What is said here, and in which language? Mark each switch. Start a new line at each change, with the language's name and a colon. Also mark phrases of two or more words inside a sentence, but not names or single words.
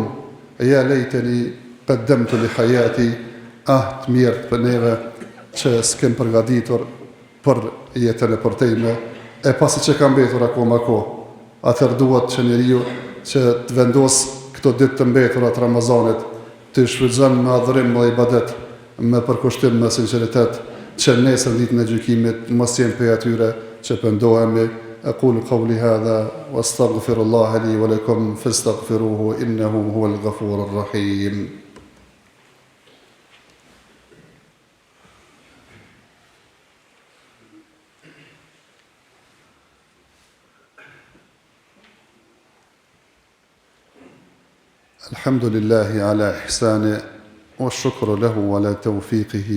Arabic: يا ليتني قدمت لحياتي,
Albanian: të mirë për neve që s'kem përgatitur për jetën e përtejme, e pasi që kam mbetur akoma kohë. Atëherë duhet që njeriu që të vendos këto ditë të mbetura të Ramazanit, të shfrytëzon me adhurim dhe ibadet, me përkushtim, me sinqeritet, që nesër ditën e gjykimit mos jenë prej atyre që pendohemi.
Arabic: أقول قولي هذا وأستغفر الله لي ولكم فاستغفروه إنه هو الغفور الرحيم. الحمد لله على إحسانه والشكر له على توفيقه